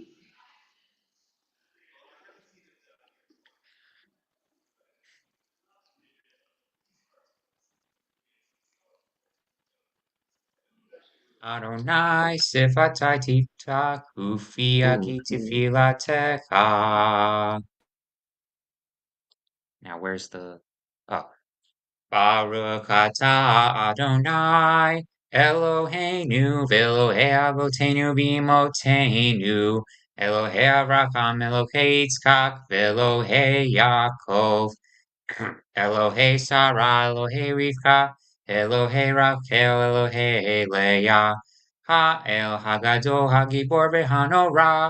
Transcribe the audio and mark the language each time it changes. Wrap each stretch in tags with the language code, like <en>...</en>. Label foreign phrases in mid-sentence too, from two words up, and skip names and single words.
<he>אדני שפתי תפתח ופי יגיד תהלתך.</he> <en>Now where's the</en> <he>ברוך אתה אדני אלהינו ואלהי אבותינו ואמותינו אלהי אברהם אלהי יצחק ואלהי יעקב אלהי שרה אלהי רבקה אלהי רחל אלהי לאה האל הגדול הגבור והנורא</he>